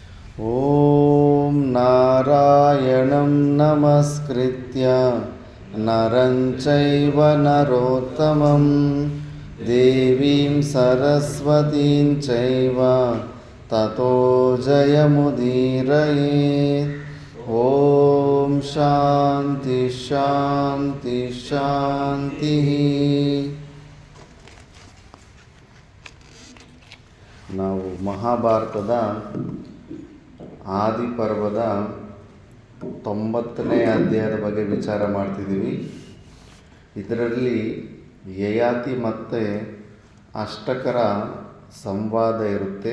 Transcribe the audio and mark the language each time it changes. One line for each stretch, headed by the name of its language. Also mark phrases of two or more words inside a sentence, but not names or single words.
Sanskrit: ಓಂ ನಾರಾಯಣಂ ನಮಸ್ಕೃತ್ಯ ನರಂ ಚೈವ ನರೋತ್ತಮಂ ದೇವೀಂ ಸರಸ್ವತೀಂ ಚೈವ ತತೋ ಜಯಮುದೀರಯೇತ್. ಓಂ ಶಾಂತಿ ಶಾಂತಿ ಶಾಂತಿ.
Kannada: ನಾವು ಮಹಾಭಾರತದ ಆದಿಪರ್ವದ 90ನೇ ಅಧ್ಯಾಯದ ಬಗ್ಗೆ ವಿಚಾರ ಮಾಡ್ತಿದ್ದೀವಿ. ಇದರಲ್ಲಿ ಯಯಾತಿ ಮತ್ತು ಅಷ್ಟಕರ ಸಂವಾದ ಇರುತ್ತೆ.